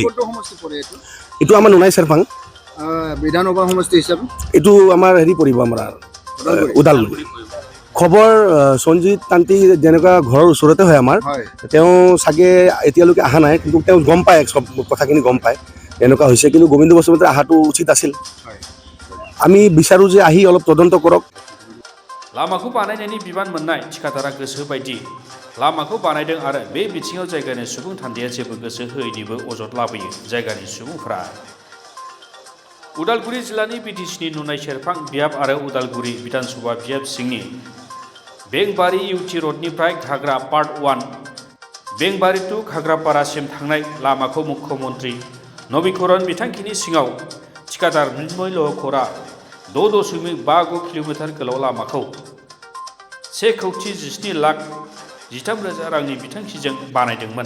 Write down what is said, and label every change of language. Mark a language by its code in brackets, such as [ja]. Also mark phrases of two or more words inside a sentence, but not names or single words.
[as] এইটো আমাৰ নুনাই চেৰপাং বিধানসভা সমষ্টি হিচাপে এইটো আমাৰ হেৰি পৰিব, আমাৰ ওদালগুৰি। খবৰ সঞ্জিত তান্তি যেনেকুৱা ঘৰৰ ওচৰতে হয় আমাৰ, তেওঁ চাগে এতিয়ালৈকে অহা নাই, কিন্তু তেওঁ গম পায়, চব কথাখিনি গম পায় এনেকুৱা হৈছে। কিন্তু গোবিন্দ বসুমতাৰী অহাটো উচিত আছিল। আমি বিচাৰোঁ যে আহি অলপ তদন্ত কৰক। [brx] लामाखौ बानायनायनि बिबान मोननाय थिकादारा गोसो बायदि लामाखौ बानायदों आरो बे बिथिङाव जायगानि सुबुं थान्दैया जेबो गोसो होयैनिबो अजद लाबोयो जायगानि सुबुंफ्रा। उदालगुरि जिल्लानि बिटिसिनि नुनाय सेरफां बियाब आरो उदालगुरि बिधानसभा बियाब सिंनि बेंबारि इउटि रडनिफ्राय घाग्रा पार्ट 1 बेंबारि टु घाग्रापारासिम थांनाय लामाखौ मुख्यमन्त्री नबीकरण बिथांखिनि सिङाव थिकादार मृण्मय लहकरा 6.59 किल'मिटार गोलाव लामाखौ 1,17,13,000 रांनि बिथांखिजों बानायदोंमोन।